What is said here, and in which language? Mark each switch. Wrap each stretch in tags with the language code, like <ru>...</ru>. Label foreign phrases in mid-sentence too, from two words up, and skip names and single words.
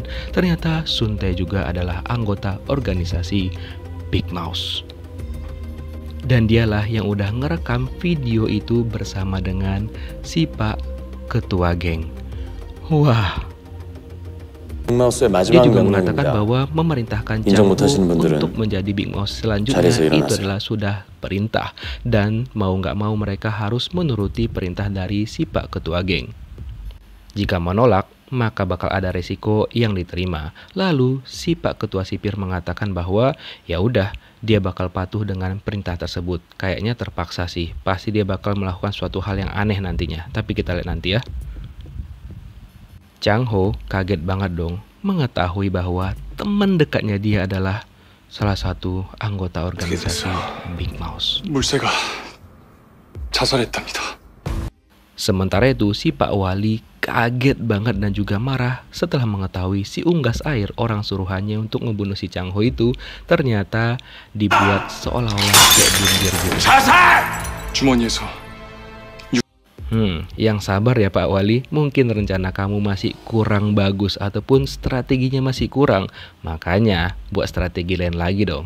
<id>Ternyata Sun Tae juga adalah anggota organisasi Big Mouse. Dan dialah yang udah ngerekam video itu bersama dengan si Pak Ketua Geng. Wah,</id> <ko>빅마우스의</ko> <id>dia</id> <ko>마지막</ko> <id>juga mengatakan</id> <ko>명령입니다.</ko> <id>bahwa memerintahkan</id> <ko>인정</ko> <id>Chang Ho</id> <ko>못하시는 분들은</ko> <id>untuk menjadi Big Mouse selanjutnya</id> <ko>자리에서</ko> <id>itu</id> <ko>일어나세요.</ko> <id>adalah sudah perintah, dan mau nggak mau mereka harus menuruti perintah dari si Pak Ketua Geng. Jika menolak, maka bakal ada resiko yang diterima. Lalu si Pak Ketua Sipir mengatakan bahwa ya udah, dia bakal patuh dengan perintah tersebut. Kayaknya terpaksa sih, pasti dia bakal melakukan suatu hal yang aneh nantinya. Tapi kita lihat nanti ya. Chang Ho kaget banget dong mengetahui bahwa teman dekatnya dia adalah salah satu anggota organisasi Big Mouse.</id> <ko>물새가 자살했답니다.</ko> <id>Sementara itu si Pak Wali kaget banget dan juga marah setelah mengetahui si unggas air, orang suruhannya untuk ngebunuh si Chang Ho itu, ternyata dibuat seolah-olah kayak bundir gitu.</id> <ko>주머니에서</ko> <id>Yang sabar ya Pak Wali, mungkin rencana kamu masih kurang bagus ataupun strateginya masih kurang, makanya buat strategi lain lagi dong.</id>